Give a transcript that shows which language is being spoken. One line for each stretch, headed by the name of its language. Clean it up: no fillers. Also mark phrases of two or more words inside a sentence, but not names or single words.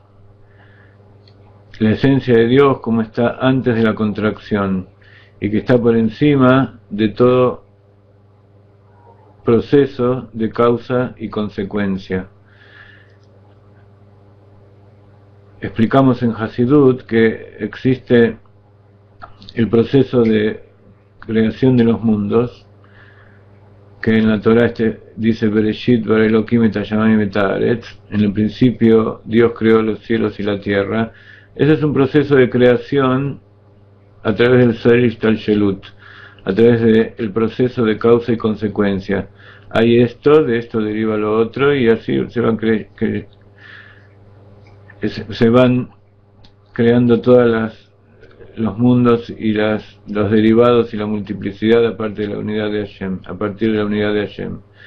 Spanish: La esencia de Dios como está antes de la contracción y que está por encima de todo proceso de causa y consecuencia. Explicamos en Hasidut que existe el proceso de creación de los mundos, que en la Torah dice
Hebrew: בראשית ברא אלוקים את השמים את הארץ,
Spanish: en el principio Dios creó los cielos y la tierra. Ese es un proceso de creación a través del
Hebrew: סדר השתלשלות,
Spanish: a través del proceso de causa y consecuencia. Hay esto, de esto deriva lo otro, y así se van creando todas los mundos y los derivados y la multiplicidad a partir de la unidad de Hashem,